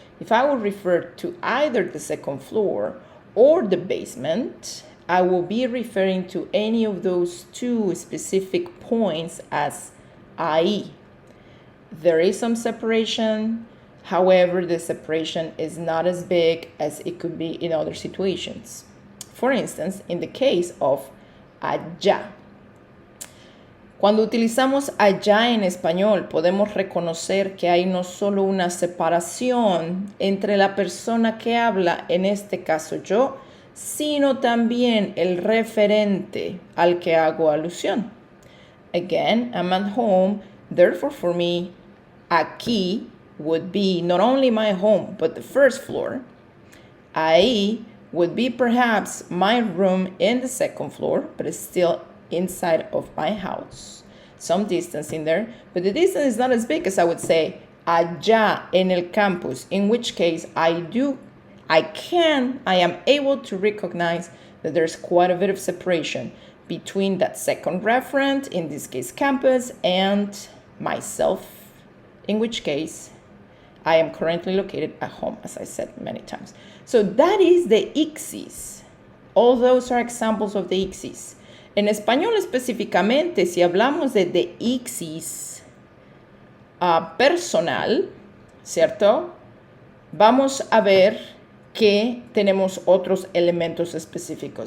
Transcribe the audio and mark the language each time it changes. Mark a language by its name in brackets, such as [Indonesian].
[English] If I will refer to either the second floor or the basement, I will be referring to any of those two specific points as ahí. There is some separation, however, the separation is not as big as it could be in other situations. For instance, in the case of allá. [Spanish] Cuando utilizamos allá en español, podemos reconocer que hay no solo una separación entre la persona que habla, en este caso yo, sino también el referente al que hago alusión. [English] Again, I'm at home, therefore for me, aquí would be not only my home, but the first floor. Ahí would be perhaps my room in the second floor, but it's still inside of my house. Some distance in there, but the distance is not as big as I would say [Spanish] allá en el campus, [English] in which case I am able to recognize that there's quite a bit of separation between that second referent, in this case campus, and myself, in which case I am currently located at home, as I said many times. So that is the ixis. All those are examples of the ixis. [Spanish] En español específicamente, si hablamos de ixis personal, ¿cierto? Vamos a ver que tenemos otros elementos específicos.